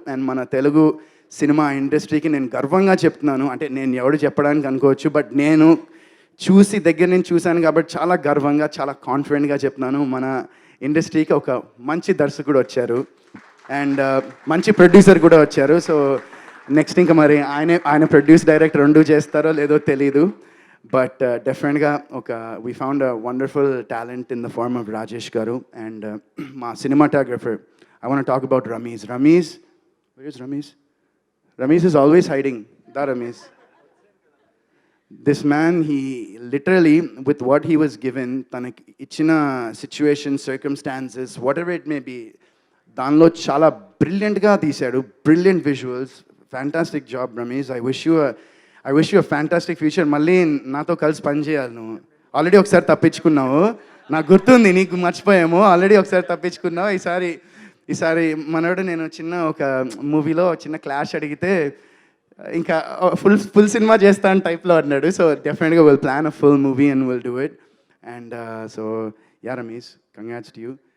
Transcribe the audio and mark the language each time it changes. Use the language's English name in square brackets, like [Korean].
[Telugu] And మన Telugu cinema ఇండస్ట్రీకి నేను గర్వంగా చెప్తున్నాను, అంటే నేను ఎవడు చెప్పడానికి అనుకోవచ్చు, బట్ నేను దగ్గర నుంచి చూశాను కాబట్టి చాలా గర్వంగా చాలా కాన్ఫిడెంట్గా చెప్తున్నాను, మన ఇండస్ట్రీకి ఒక మంచి దర్శకుడు వచ్చారు అండ్ మంచి ప్రొడ్యూసర్ కూడా వచ్చారు. సో నెక్స్ట్ ఇంకా మరి ఆయన ప్రొడ్యూస్ డైరెక్ట్ రెండు చేస్తారో లేదో తెలీదు, బట్ డెఫినెట్గా [English] we found a wonderful talent in the form of [Telugu] Rajesh గారు. [English] And మా cinematographer, I want talk about Ramesh. Where is Ramesh? Ramesh is always hiding. Ramesh. This man, he literally, with what he was given, [Telugu] tanaki ichina [English] situation, circumstances, whatever it may be, [Telugu] danlo chala brilliant ga teesadu, [English] brilliant visuals, fantastic job Ramesh. I wish you a fantastic future. [Telugu] Malli nato kalsi pani cheyali nu. Already okkari tappichukunnavu, నాకు గుర్తుంది, నీకు మర్చిపోయాము. Already ఒకసారి తప్పించుకున్నావు. ఈసారి మనోడు నేను ఒక మూవీలో చిన్న క్లాష్ అడిగితే ఇంకా ఫుల్ సినిమా చేస్తాను టైప్లో అన్నాడు. [English] So డెఫినెట్గా will plan a full movie and will do it. And so ya Ramesh, congrats to you.